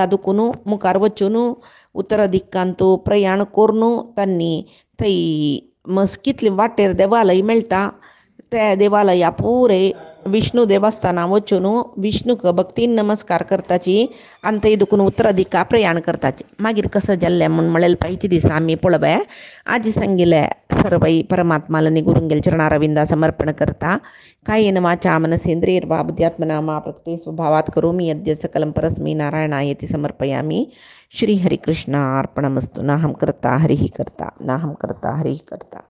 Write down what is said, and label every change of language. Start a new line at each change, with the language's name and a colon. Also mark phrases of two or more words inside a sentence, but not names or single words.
Konkani: दुखून मुखार वचून उत्तर दिक्कांतू प्रयाण करून तांणी थंय कितले वाटेर देवालय मेळटा त्या देवालया पुरे विष्णू देवस्थाना वचून विष्णूक भक्तीन नमस्कार करताची आनी थंय दुखून उत्तर दिक्का प्रयाण करताची मागीर कसं जाल्लें म्हूण म्हळेलें पायती दिसा आमी पळोवया आज सांगिल्लें सर्वै परमात्माला निगुरुंगेल चरणारविंदा समर्पण करता
Sanskrit: कायेन वाचा मनसेंद्रियर्वा बुद्ध्यात्मना मा प्रकृते स्वभावात् करोमि यद्य सकलं परस्मै नारायणायति समर्पयामि श्री हरिकृष्णार्पणमस्तु नाहं कर्ता हरिः कर्ता नाहं कर्ता हरिः कर्ता।